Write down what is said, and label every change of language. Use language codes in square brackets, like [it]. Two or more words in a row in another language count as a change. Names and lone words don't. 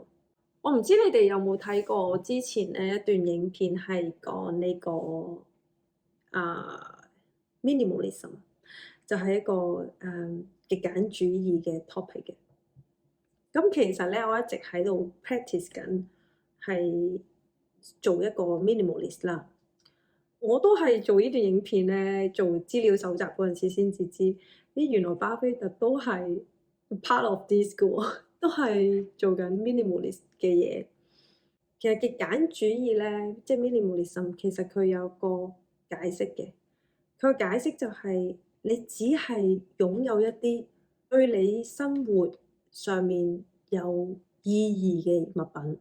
[yue] 我唔知你哋有冇睇過之前咧一段影片係講呢個minimalism， 就係一個極簡主義嘅 topic 嘅。咁其實咧，我一直喺度 practice 緊，係做一個 minimalist 啦。我都係做呢段影片咧，做資料搜集嗰陣時先至知，咦原來巴菲特都係 [en] part of this [yue] 嘅喎，都係做緊 minimalist 嘅嘢。其實極簡主義咧，即係 minimalism，其實佢有個解釋嘅。佢嘅解釋就係你只係擁有一啲對你生活上面有意義嘅物品。